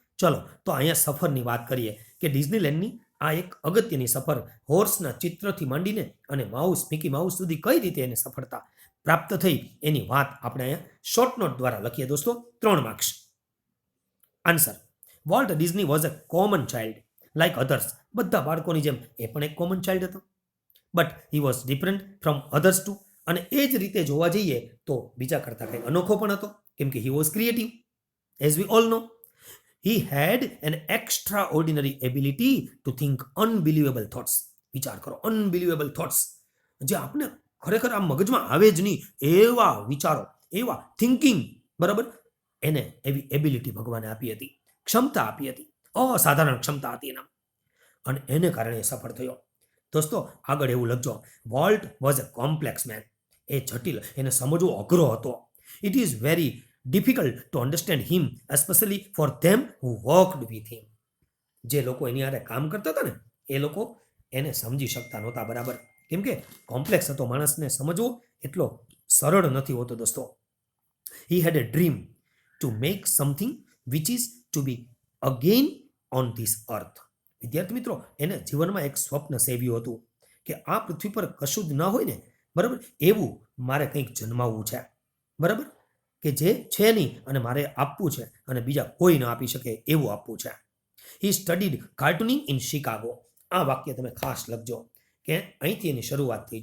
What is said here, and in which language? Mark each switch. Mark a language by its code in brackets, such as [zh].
[gu] ચલો, તો અહીંયા સફરની વાત કરીએ કે ડિઝનીલેન્ડની આ એક અગત્યની સફર હોર્સના ચિત્રથી માંડીને અને માઉસ, મિકી માઉસ સુધી કઈ રીતે એને સફળતા પ્રાપ્ત થઈ એની વાત આપણે અહીંયા શોર્ટ નોટ દ્વારા લખીએ દોસ્તો. 3 marks. [en] Answer: Walt Disney was a common child like others. [gu] બધા બાળકોની જેમ એ પણ એક કોમન ચાઇલ્ડ હતો. [en] But he was different from others too. [gu] અને એ જ રીતે જોવા જઈએ તો બીજા કરતાં કંઈક અનોખો પણ હતો, કેમ કે [en] He was creative. [gu] As we all know, [en] he had an extraordinary ability to think unbelievable thoughts. [gu] વિચાર કરો, [en] unbelievable thoughts, [gu] જે આપણે ખરેખર આ મગજમાં આવે જ નહીં એવા વિચારો, એવા થિંકિંગ. બરાબર, એને એવી એબિલિટી ભગવાને આપી હતી, ક્ષમતા આપી હતી, અસાધારણ ક્ષમતા હતી એના, અને એને કારણે સફળ થયો. દોસ્તો, આગળ એવું લખજો, [en] Walt was a complex man. [gu] એ જટિલ, એને સમજવો અઘરો હતો. [en] It is very difficult to understand him, especially for them who worked with him. [gu] જે લોકો એની હારે કામ કરતા હતા ને એ લોકો એને સમજી શકતા નહોતા. બરાબર, કેમ કે કોમ્પ્લેક્સ હતો. માણસને સમજવો એટલો સરળ નથી હોતો દોસ્તો. [en] he had a dream to make something which is to be again on this earth. [gu] વિદ્યાર્થી મિત્રો, એને જીવનમાં એક સ્વપ્ન સેવ્યું હતું કે આ પૃથ્વી પર કશું જ ન હોય ને, બરાબર, એવું મારે કંઈક જન્માવવું છે. બરાબર, કે જે છે નહીં અને મારે આપવું છે અને બીજા કોઈ ન આપી શકે એવું આપવું છે. [en] He studied cartooning in Chicago. [gu] આ વાક્ય તમે ખાસ લખજો કે અહીંથી એની શરૂઆત થઈ.